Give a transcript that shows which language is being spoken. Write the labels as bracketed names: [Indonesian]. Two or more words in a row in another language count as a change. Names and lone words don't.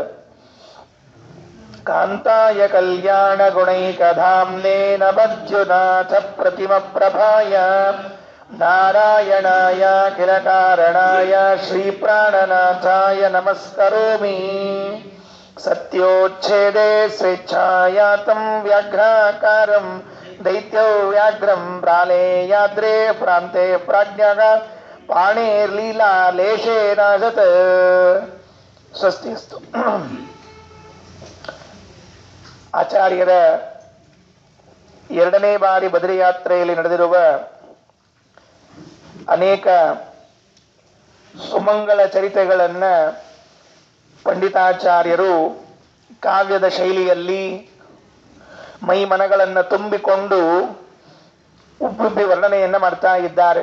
[Sanskrit] ಕಾಂತಾಯ ಕಲ್ಯಾಣ ಗುಣೈಕಧಾಮ್ನೇ ನಮಜ್ಜುನಾಥ ಪ್ರತಿಮ ಪ್ರಭಾಯ ನಾರಾಯಣಾಯ ಅಖಿಲ ಕಾರಣಾಯ ಶ್ರೀ ಪ್ರಾಣನಾಥಾಯ ನಮಸ್ಕರೋಮಿ ಸತ್ಯೋಚ್ಛೇದೇ ಸ್ವೇಚ್ಛಾಯಾತಂ ವ್ಯಾಘ್ರಾಕಾರಂ ದೈತ್ಯೋ ವ್ಯಾಘ್ರಂ ಪ್ರಾಲೇಯಾದ್ರೇ ಪ್ರಾಂತೆ ಪ್ರಾಜ್ಞಃ ಪಾಣೇರ್ಲೀಲಾ ಲೇಶೇನಾಜತ್ ಸ್ವಸ್ತಿ ಅಸ್ತು. [Kannada] ಆಚಾರ್ಯರ ಎರಡನೇ ಬಾರಿ ಬದರಿ ಯಾತ್ರೆಯಲ್ಲಿ ನಡೆದಿರುವ ಅನೇಕ ಸುಮಂಗಳ ಚರಿತೆಗಳನ್ನ ಪಂಡಿತಾಚಾರ್ಯರು ಕಾವ್ಯದ ಶೈಲಿಯಲ್ಲಿ ಮೈ ಮನಗಳನ್ನು ತುಂಬಿಕೊಂಡು ಉಬ್ಬುಬ್ಬಿ ವರ್ಣನೆಯನ್ನ ಮಾಡ್ತಾ ಇದ್ದಾರೆ.